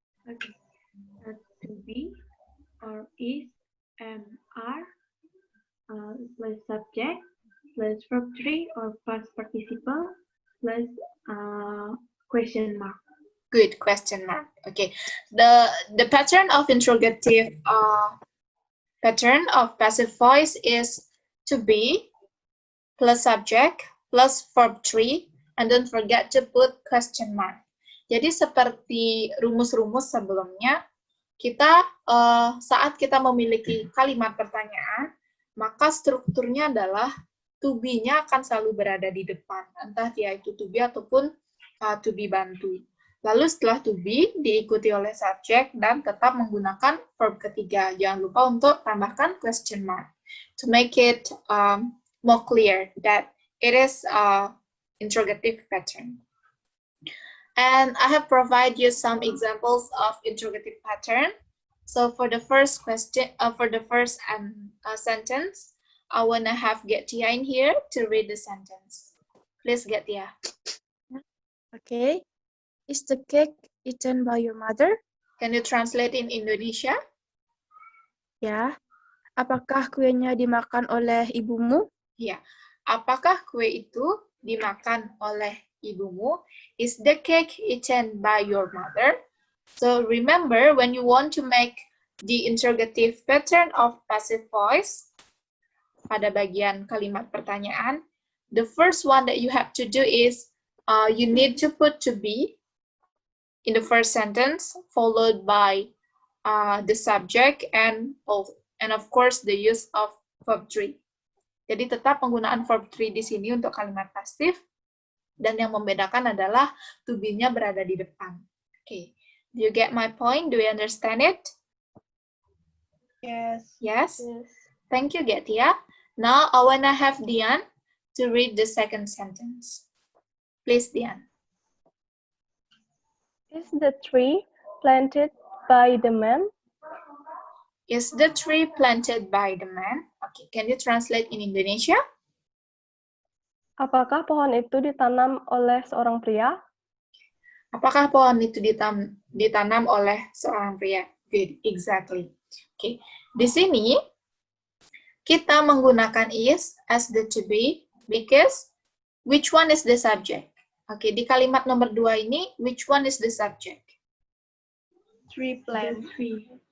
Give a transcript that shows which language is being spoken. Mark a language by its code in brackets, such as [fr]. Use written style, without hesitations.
[en] Okay. To be or is, am, are, plus subject, plus verb 3 or past participle, plus question mark. Good, question mark. Okay. The pattern of interrogative pattern of passive voice is to be plus subject plus verb 3 and don't forget to put question mark. [id] Jadi seperti rumus-rumus sebelumnya, kita saat kita memiliki kalimat pertanyaan, maka strukturnya adalah to be-nya akan selalu berada di depan, entah dia itu to be ataupun to be bantu. Lalu setelah to be diikuti oleh subject dan tetap menggunakan verb ketiga. Jangan lupa untuk tambahkan [en] question mark to make it more clear that it is interrogative pattern. And I have provided you some examples of interrogative pattern. So for the first question, for the first sentence, I wanna have Getia in here to read the sentence. Please, Getia. Okay. Is the cake eaten by your mother? Can you translate in Indonesia? [id] Ya. Apakah kuenya dimakan oleh ibumu? Ya. Apakah kue itu dimakan oleh ibumu? [en] Is the cake eaten by your mother? So remember, when you want to make the interrogative pattern of passive voice, [id] pada bagian kalimat pertanyaan, [en] the first one that you have to do is you need to put to be in the first sentence, followed by the subject and of course the use of verb 3. [id] Jadi tetap penggunaan verb 3 di sini untuk kalimat pasif, dan yang membedakan adalah to be-nya berada di depan. [en] Okay, do you get my point? Do you understand it? Yes. Yes? Thank you, Getia. Now I wanna have Dian to read the second sentence. Please, Dian. Is the tree planted by the man? Is the tree planted by the man? Okay, can you translate in Indonesia? Apakah pohon itu ditanam oleh seorang pria? Apakah pohon itu ditanam oleh seorang pria? Good, exactly. Okay, [id] di sini kita menggunakan [en] is as the to be because which one is the subject? [id] Oke, di kalimat nomor 2 ini, [en] which one is the subject? Tree plant. Tree.